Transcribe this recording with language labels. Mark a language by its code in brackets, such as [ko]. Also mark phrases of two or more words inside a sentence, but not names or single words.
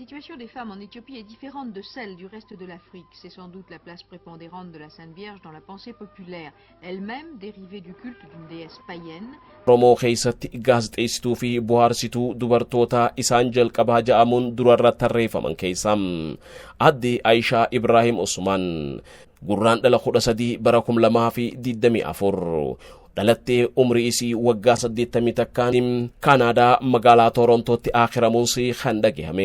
[fr] situation des femmes en Éthiopie est différente de celle du reste de l'Afrique. C'est sans doute la place prépondérante de la Sainte Vierge dans la pensée populaire, elle-même dérivée du culte d'une déesse païenne. [om] Oromoo keessatti gaazexeessituu fi bohaarsituu dubartoota isaan jalqabaa ja'amuun durarra tarreeffaman keessaa adde Aayishaa Ibraahim Usmaan gurraandhala 13 bara 2024 dhalattee umrii isii waggaa 80 takkaan Kanaadaa magaalaa Torontootti akhiramuunsi kan dhagahame.